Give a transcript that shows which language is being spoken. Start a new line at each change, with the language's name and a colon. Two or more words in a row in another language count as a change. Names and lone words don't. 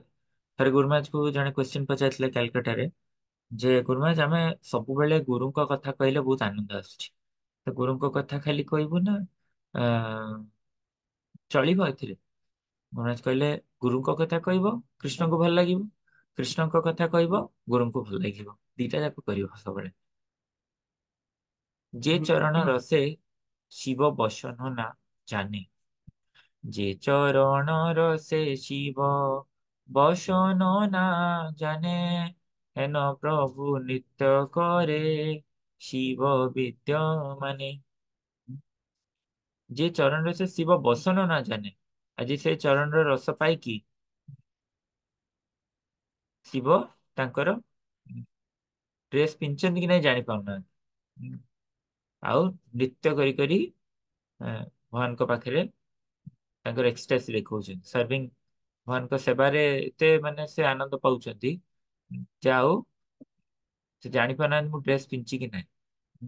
Odia: ଥରେ ଗୁରୁମାଜକୁ ଜଣେ କ୍ୱେଶ୍ଚିନ୍ ପଚାରିଥିଲେ କାଲକାଟାରେ ଯେ ଗୁରୁମାଜ ଆମେ ସବୁବେଳେ ଗୁରୁଙ୍କ କଥା କହିଲେ ବହୁତ ଆନନ୍ଦ ଆସୁଛି, ତ ଗୁରୁଙ୍କ କଥା ଖାଲି କହିବୁ ନା ଆ, ଚଳିବ ଏଥିରେ? ଗୁରୁରାଜ କହିଲେ ଗୁରୁଙ୍କ କଥା କହିବ କୃଷ୍ଣଙ୍କୁ ଭଲ ଲାଗିବ, କୃଷ୍ଣଙ୍କ କଥା କହିବ ଗୁରୁଙ୍କୁ ଭଲ ଲାଗିବ, ଦିଟା ଯାକ କରିବ ସବୁବେଳେ।
Bangla: যে চরণ রসে শিব বসন না জানে, যে চরণ রসে শিব বসন না জানে, হেন প্রভু নিত্য করে শিব বিদ্যমানে। যে চরণ রসে শিব বসন না জানে,
Odia: ଆଜି ସେ ଚରଣର ରସ ପାଇକି ଶିବ ତାଙ୍କର ଡ୍ରେସ ପିନ୍ଧିଛନ୍ତି କି ନାଇଁ ଜାଣି ପାରୁନାହାନ୍ତି। ଆଉ ନୃତ୍ୟ କରି କରି ଭଗବାନଙ୍କ ପାଖରେ ତାଙ୍କର ଏକ୍ସଟାସି ଦେଖଉଛନ୍ତି, ସର୍ଭିଂ ଭଗବାନଙ୍କ ସେବାରେ ଏତେ ମାନେ ସେ ଆନନ୍ଦ ପାଉଛନ୍ତି ଯେ ଆଉ ସେ ଜାଣିପାରୁନାହାନ୍ତି ମୁଁ ଡ୍ରେସ ପିନ୍ଧିଛି କି ନାହିଁ।